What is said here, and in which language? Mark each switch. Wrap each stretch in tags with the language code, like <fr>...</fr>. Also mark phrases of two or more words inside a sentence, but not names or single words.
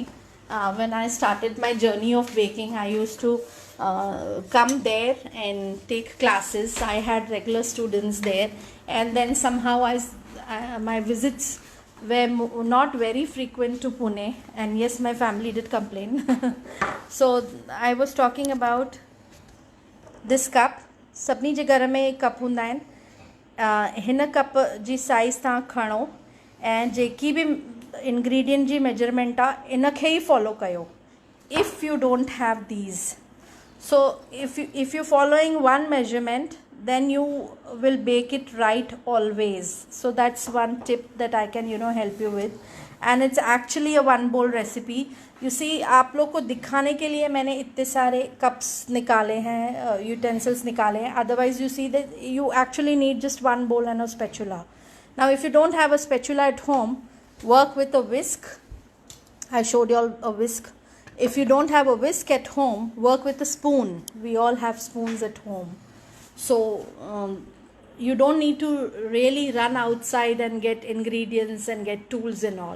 <en>When I started my journey of baking, I used to come there and take classes. I had regular students there, and then somehow my visits were not very frequent to Pune, and yes, my family did complain. So I was talking about this cup.</en> <sd>सभिनी जे घर में कप हूंदा आहिनि. हिन कप जी साइज़ तव्हां खणो ऐं जेकी बि इंग्रेडिएंट जी मेजरमेंट आहे इनखे ई फॉलो कयो.</sd> <en>if you don't have these, so if you're following one measurement, then you will bake it right always. So that's one tip that I can help you with, and it's actually a one bowl recipe. You see,</en> <hi>आप लोग को दिखाने के लिए मैंने इतने सारे cups निकाले हैं, utensils निकाले हैं.</hi> <en>Otherwise you see that you actually need just one bowl and a spatula. Now if you don't have a spatula at home, work with a whisk. I showed you all a whisk. If you don't have a whisk at home, work with a spoon. We all have spoons at home. So you don't need to really run outside and get ingredients and get tools and all.</en>